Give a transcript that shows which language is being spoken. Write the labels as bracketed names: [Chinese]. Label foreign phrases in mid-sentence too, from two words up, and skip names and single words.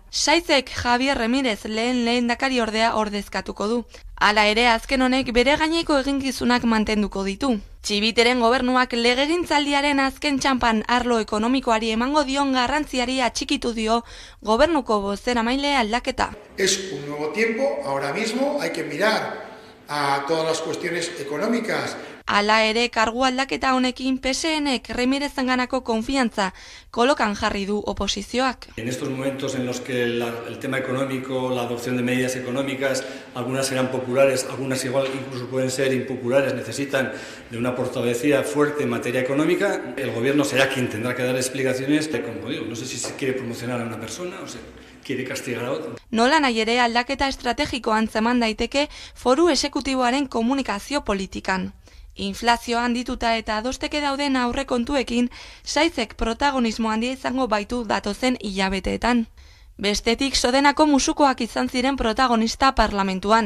[Basque] Saizek Javier Remírez lehendakari ordea ordezkatuko du. Hala ere azken honek bere gaineko eginkizunak mantenduko ditu. Txibiteren gobernuak legegintzaldiaren azken txanpan arlo ekonomikoari emango dion garrantziari atxikitu dio gobernuko bozeramaile aldaketa. [Spanish] Es un nuevo tiempo, ahora mismo hay que mirar a todas las cuestiones económicas. [Basque] Hala ere, kargu aldaketa honekin PSNek Remirezenganako konfiantza kolokan jarri du oposizioak. [Spanish] En estos momentos en los que el tema económico, la adopción de medidas económicas, algunas serán populares, algunas igual incluso pueden ser impopulares, necesitan de una portavocía fuerte en materia económica, el gobierno será quien tendrá que dar explicaciones, como digo, no sé si se quiere promocionar a una persona o se quiere castigar a otra. [Basque] Nola nahi ere aldaketa estrategiko antzeman daiteke foru exekutiboaren komunikazio politikan. Inflazio handituta eta adosteke dauden aurrekontuekin, saizek protagonismo handia izango baitu datozen hilabeteetan. Bestetik, Sodenako musukoak izan ziren protagonista parlamentuan.